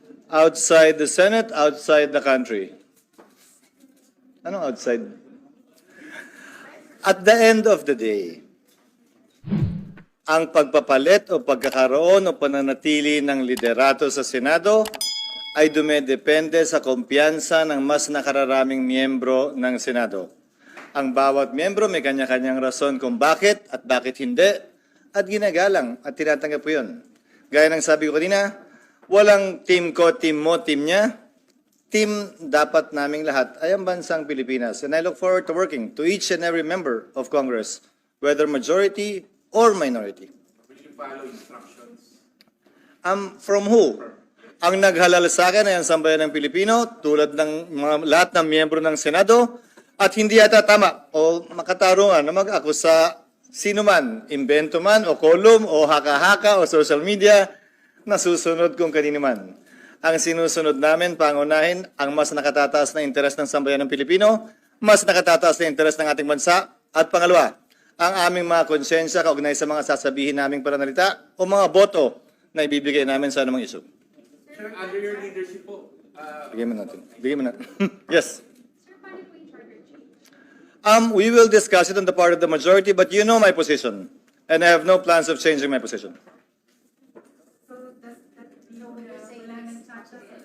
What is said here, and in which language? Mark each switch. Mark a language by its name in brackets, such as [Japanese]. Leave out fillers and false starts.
[English] Outside the Senate, outside the country. [Filipino] Anong outside? At the end of the day, ang pagpapalit o pagkakaroon o pananatili ng liderato sa Senado ay dumedepende sa kumpiyansa ng mas nakararaming miyembro ng Senado. Ang bawat miyembro may kanya-kanyang rason kung bakit at bakit hindi at ginagalang at tinatanggap po yun. Gaya ng sabi ko kanina, walang team ko, team mo, team niya. Team dapat naming lahat ay ang bansang Pilipinas. [English] And I look forward to working to each and every member of Congress, whether majority or minority. Will you follow instructions? From who? [Filipino] Ang naghalal sa akin ay ang sambayan ng Pilipino, tulad ng lahat ng miyembro ng Senado, at hindi yata tama o makatarungan na mag-akusa sino man, imbento man, o column, o haka-haka, o social media, na susunod kung kanino man. Ang sinusunod namin, pangunahin, ang mas nakatataas na interes ng sambayan ng Pilipino, mas nakatataas na interes ng ating bansa, at pangalawa, ang aming mga konsensya kaugnay sa mga sasabihin naming pananalita o mga boto na ibibigay namin sa anumang issue. [English] Sir, under your leadership po, [Filipino] Bigyan mo natin. Bigyan mo natin. Yes. Sir, paano po yung charter change? [English] We will discuss it on the part of the majority, but you know my position. And I have no plans of changing my position. So, does that mean [Filipino] wala nang charter?